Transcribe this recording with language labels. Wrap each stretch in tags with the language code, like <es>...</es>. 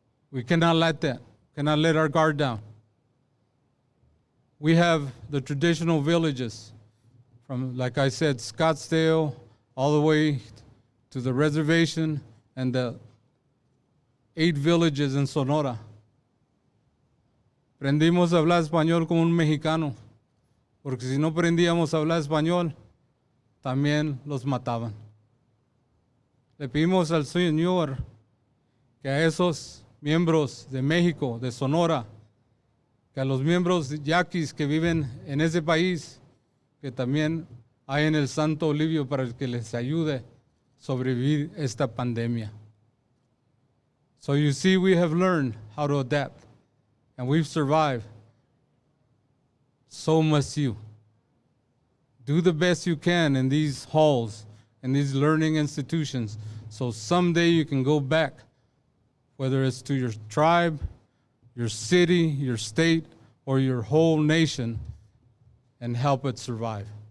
<en>We cannot let that, cannot let our guard down. We have the traditional villages from, like I said, Scottsdale, all the way to the reservation and the 8 villages in Sonora.</en> <es>Aprendimos a hablar español como un mexicano, porque si no aprendíamos a hablar español, también los mataban. le pedimos al Señor que a esos miembros de México, de Sonora, que a los miembros yaquis que viven en ese país, que también hay en el Santo Olivio para que les ayude a sobrevivir esta pandemia.</es> <en>So you see, we have learned how to adapt, and we've survived. So must you. Do the best you can in these halls, in these learning institutions, so someday you can go back, whether it's to your tribe, your city, your state, or your whole nation, and help it survive.</en>